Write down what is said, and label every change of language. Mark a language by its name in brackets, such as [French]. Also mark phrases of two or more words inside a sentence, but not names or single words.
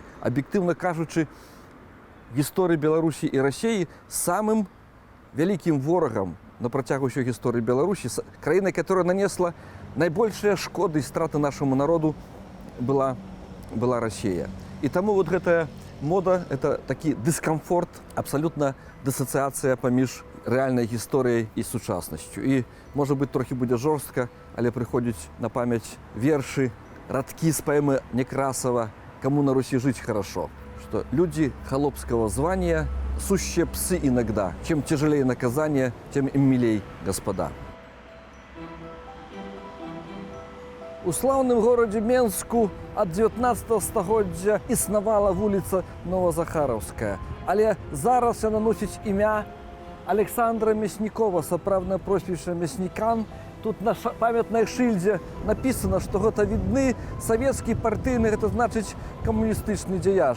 [Belarusian] Аб'ектыўна кажучы, гісторыі Беларусі і Расіі самым вялікім ворагам на працягу ўсёй гісторыі Беларусі, краіна, которая нанесла найбольшыя шкоды і страты нашаму народу, была Расія. І таму вот гэтая мода, это такі дыскамфорт, абсалютна дысацыяцыя паміж рэальнай гісторыяй і сучаснасцю. І, можа быць, трохі будзе жорстка, але прыходзіць на памяць вершы, радкі з паэмы Некрасова [Russian] «Кому на Руси жить хорошо», что люди холопского звания сущие псы иногда. Чем тяжелее наказание, тем им милей господа. [Belarusian] У слаўным горадзе Менску ад 19 стагоддзя існавала вуліца Новазахараўская. Але зараз яна носіць імя Александра Мяснікова, сапраўднае прозвішча Мяснікан. Тут на памятнай шыльдзе напісана, што гэта відны савецкі партыйны, гэта значыць камуністычны дзеяч.